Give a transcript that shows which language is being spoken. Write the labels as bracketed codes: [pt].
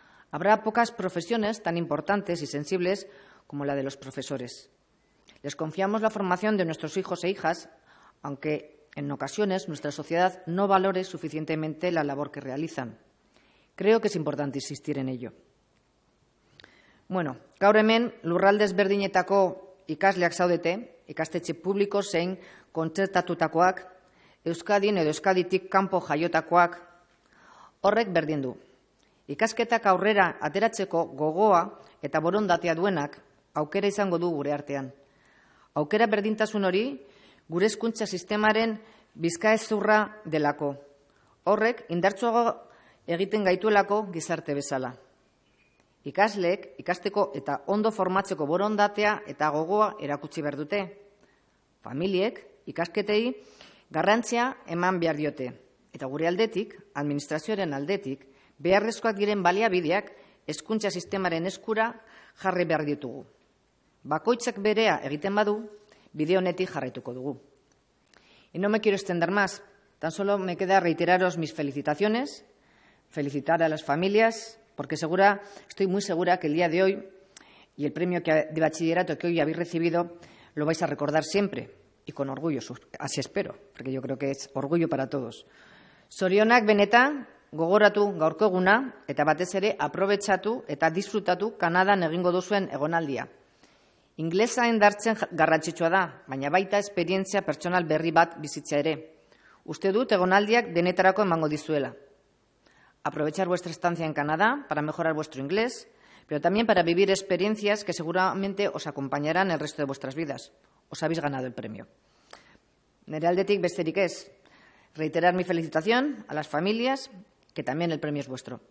[es] Habrá pocas profesiones tan importantes y sensibles como la de los profesores. Les confiamos la formación de nuestros hijos e hijas, aunque en ocasiones nuestra sociedad no valore suficientemente la labor que realizan. Creo que es importante insistir en ello. [eu] Bueno, gaur hemen lurralde ezberdinetako ikasleak zaudete, ikastetxe publiko zein kontzertatutakoak, Euskadin edo Euskaditik kanpo jaiotakoak, horrek berdin du. Ikasketak aurrera ateratzeko gogoa eta borondatea duenak aukera izango du gure artean. Aukera berdintasun hori gure hezkuntza sistemaren bizkaezurra delako. Horrek indartsuago egiten gaituelako gizarte bezala. Ikasleek ikasteko eta ondo formatzeko borondatea eta gogoa erakutsi behar dute. Familiek ikasketei garrantzia eman behar diote. Eta gure aldetik, administrazioaren aldetik, beharrezkoak diren baliabideak hezkuntza sistemaren eskura jarri behar ditugu. Bakoitzak berea egiten badu, bide honetik jarraituko dugu. [es] Y no me quiero extender más, tan solo me queda reiteraros mis felicitaciones, felicitar a las familias, porque estoy muy segura que el día de hoy y el premio de bachillerato que hoy habéis recibido lo vais a recordar siempre y con orgullo, así espero, porque yo creo que es orgullo para todos. [eu] Zorionak benetan, gogoratu gaurko eguna eta batez ere aprobetxatu eta disfrutatu Kanadan egingo duzuen egonaldia. Inglesa indartzen garrantzitsua da, baina baita esperientzia pertsonal berri bat bizitza ere. Uste dut egonaldiak denetarako emango dizuela. [es] Aprovechar vuestra estancia en Canadá para mejorar vuestro inglés, pero también para vivir experiencias que seguramente os acompañarán el resto de vuestras vidas. Os habéis ganado el premio. [eu] Nere aldetik besterik ez. [es] Reiterar mi felicitación a las familias, que también el premio es vuestro.